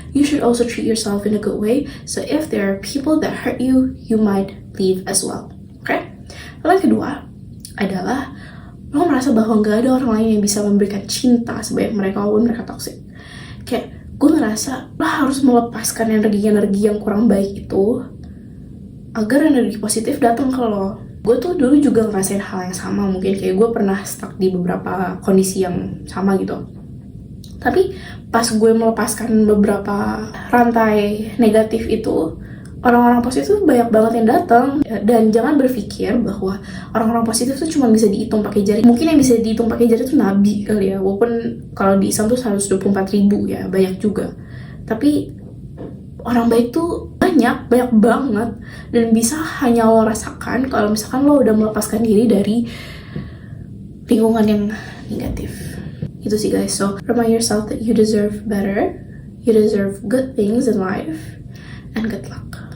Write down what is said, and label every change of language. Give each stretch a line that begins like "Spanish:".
English: You should also treat yourself in a good way. So if there are people that hurt you, you might leave as well. Okay?
Indonesian: Lalu yang kedua adalah lo merasa bahwa gak ada orang lain yang bisa memberikan cinta sebanyak mereka walaupun mereka toxic. Kayak gue ngerasa lo harus melepaskan energi-energi yang kurang baik itu agar energi positif datang ke lo. Gue tuh dulu juga ngerasain hal yang sama, mungkin kayak gue pernah stuck di beberapa kondisi yang sama gitu. Tapi pas gue melepaskan beberapa rantai negatif itu, orang-orang positif tuh banyak banget yang datang. Dan jangan berpikir bahwa orang-orang positif tuh cuma bisa dihitung pakai jari. Mungkin yang bisa dihitung pakai jari tuh nabi kali ya, walaupun kalau di Islam tuh 124.000 ya, banyak juga. Tapi orang baik tuh banyak banget, dan bisa hanya lo rasakan kalau misalkan lo udah melepaskan diri dari lingkungan yang negatif. Itu sih guys.
English: So remind yourself that you deserve better, you deserve good things in life, and good luck.